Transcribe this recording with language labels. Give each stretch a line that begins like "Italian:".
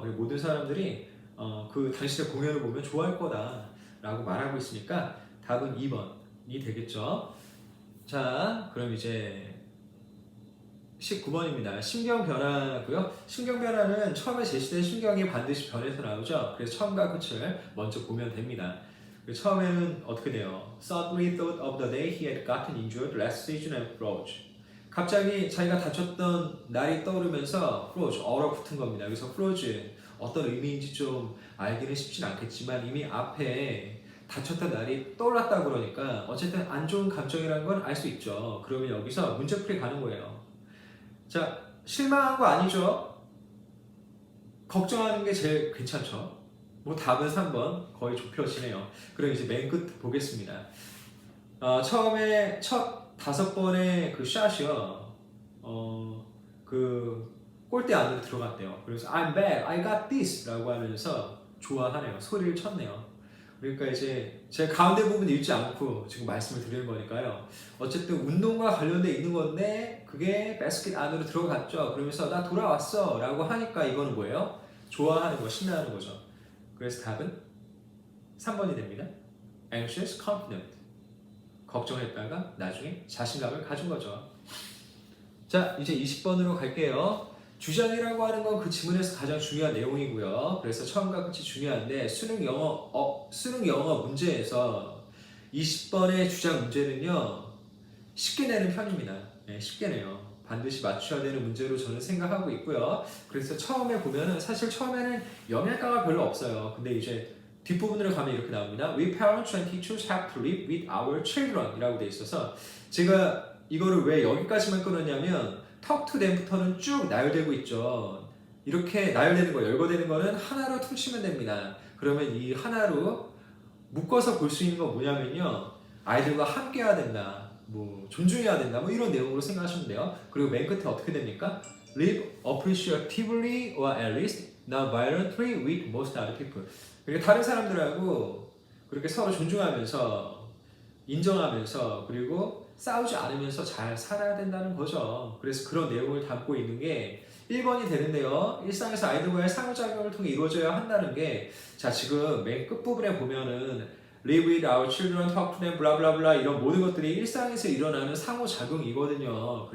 Korean: 그리고 모든 사람들이 그 당신의 공연을 보면 좋아할 거다라고 말하고 있으니까 답은 2번이 되겠죠. 자, 그럼 이제 19번입니다. 심경 변화고요. 심경 변화는 처음에 제시된 심경이 반드시 변해서 나오죠. 그래서 처음과 끝을 먼저 보면 됩니다. 처음에는 어떻게 돼요?
English: Suddenly thought of the day he had gotten injured last season and froze.
Korean: 갑자기 자기가 다쳤던 날이 떠오르면서 froze, 얼어붙은 겁니다. 여기서 froze 어떤 의미인지 좀 알기는 쉽진 않겠지만 이미 앞에 다쳤던 날이 떠올랐다 그러니까 어쨌든 안 좋은 감정이라는 건 알 수 있죠. 그러면 여기서 문제풀이 가는 거예요. 자, 실망한 거 아니죠? 걱정하는 게 제일 괜찮죠? 뭐 답은 3번, 거의 좁혀지네요. 그럼 이제 맨 끝 보겠습니다. 처음에 첫 5번의 그 샷이요, 그 골대 안으로 들어갔대요. 그래서
English: I'm back, I got this
Korean: 라고 하면서 좋아하네요. 소리를 쳤네요. 그러니까 이제 제가 가운데 부분 읽지 않고 지금 말씀을 드리는 거니까요. 어쨌든 운동과 관련돼 있는 건데 그게 바스켓 안으로 들어갔죠. 그러면서 나 돌아왔어 라고 하니까 이거는 뭐예요? 좋아하는 거, 신나는 거죠. 그래서 답은 3번이 됩니다.
English: Anxious, confident.
Korean: 걱정했다가 나중에 자신감을 가진 거죠. 자, 이제 20번으로 갈게요. 주장이라고 하는 건 그 지문에서 가장 중요한 내용이고요. 그래서 처음과 끝이 중요한데 수능 영어 문제에서 20번의 주장 문제는요, 쉽게 내는 편입니다. 네, 쉽게 내요. 반드시 맞춰야 되는 문제로 저는 생각하고 있고요. 그래서 처음에 보면은 사실 처음에는 영양가가 별로 없어요. 근데 이제 뒷부분으로 가면 이렇게 나옵니다.
English: We parents and teachers have to live with our children
Korean: 이라고 돼 있어서 제가 이거를 왜 여기까지만 끊었냐면
English: talk to them
Korean: 부터는 쭉 나열되고 있죠. 이렇게 나열되는 거, 열거되는 거는 하나로 퉁치면 됩니다. 그러면 이 하나로 묶어서 볼 수 있는 건 뭐냐면요, 아이들과 함께 해야 된다, 뭐 존중해야 된다, 뭐 이런 내용으로 생각하시면 돼요. 그리고 맨 끝에 어떻게 됩니까?
English: Live appreciatively or at least not violently with most other people.
Korean: 그러니까 다른 사람들하고 그렇게 서로 존중하면서 인정하면서 그리고 싸우지 않으면서 잘 살아야 된다는 거죠. 그래서 그런 내용을 담고 있는 게 1번이 되는데요. 일상에서 아이들과의 상호작용을 통해 이루어져야 한다는 게, 자, 지금 맨 끝부분에 보면은
English: live with our children, talk to them, blah blah blah
Korean: 이런 모든 것들이 일상에서 일어나는 상호작용이거든요.